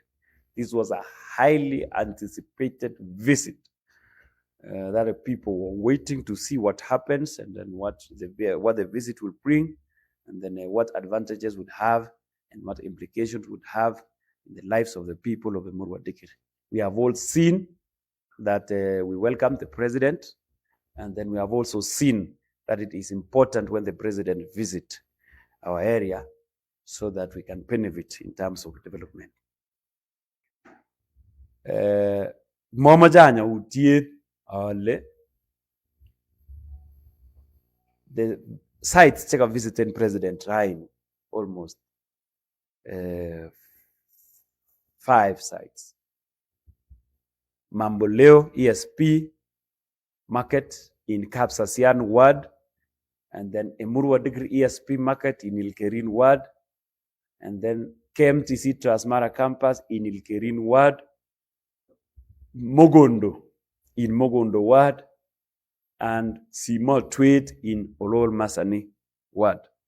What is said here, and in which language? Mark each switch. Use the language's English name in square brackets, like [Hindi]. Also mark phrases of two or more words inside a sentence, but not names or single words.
[English] This was a highly anticipated visit that the people were waiting to see what happens, and then what the visit will bring, and then what advantages would have and what implications would have in the lives of the people of Emurua Dikirr. We have all seen that we welcome the president, and then we have also seen that it is important when the president visits our area so that we can benefit in terms of development. [Kalenjin] Momajanya utie ale [English] the sites check a visiting President Ryan, almost 5 sites. Mamboleo ESP market in Kapsasian ward, and then Emurua Dikirr ESP market in Ilkerin ward, and then KMTC Transmara campus in Ilkerin ward, Mogondo in Mogondo ward, and Simo Tweed in Olol Masani ward.